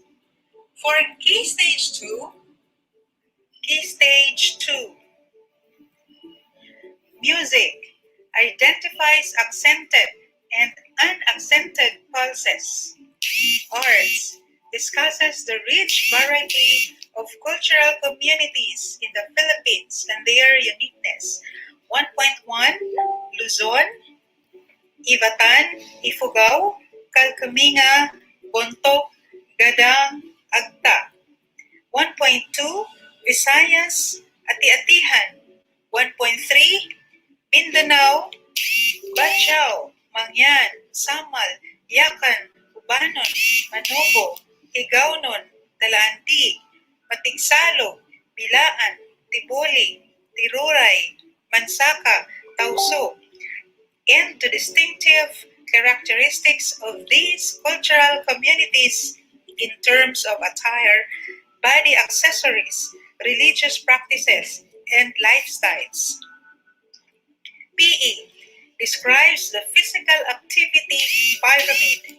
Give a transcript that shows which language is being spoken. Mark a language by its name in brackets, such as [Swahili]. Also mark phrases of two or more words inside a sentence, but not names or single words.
[English] For Key Stage 2, music identifies accented and unaccented pulses. Arts discusses the rich variety of cultural communities in the Philippines and their uniqueness. 1.1 Luzon, Ivatan, Ifugao, Kalkaminga, Bontok, Gadang, Agta. 1.2 Visayas, Ati-Atihan. 1.3 Mindanao, Bacau, Mangyan, Samal, Yakan, Ubanon, Manobo, Higaonon, Talaantig, Matigsalo, Bilaan, Tiboli, Tiruray, Mansaka, Tauso, and to distinctive characteristics of these cultural communities in terms of attire, body accessories, religious practices, and lifestyles. PE describes the physical activity pyramid.